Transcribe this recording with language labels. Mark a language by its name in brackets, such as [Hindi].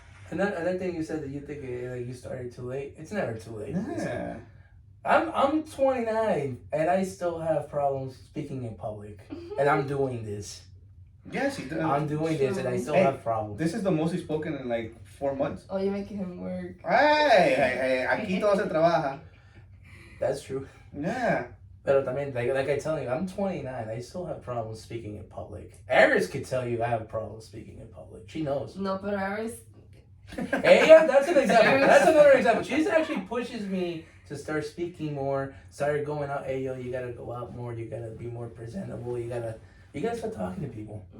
[English] Another thing you said that you think you started too late. It's never too late. Yeah. I'm 29 and I still have problems speaking in public, and I'm doing this. Yes, he does. I'm doing this and I still have problems. This is the most he's spoken in 4 months. Oh, you're making him work. [Spanish] Hey, aquí todo se trabaja. [English] That's true. Yeah. [Spanish] Pero también, [English] like I tell you, I'm 29. I still have problems speaking in public. Eris could tell you I have problems speaking in public. She knows. No, but Eris. Hey, yeah, that's an example. That's another example. She actually pushes me to start speaking more, start going out. Hey, yo, you gotta go out more. You gotta be more presentable. You gotta start talking to people.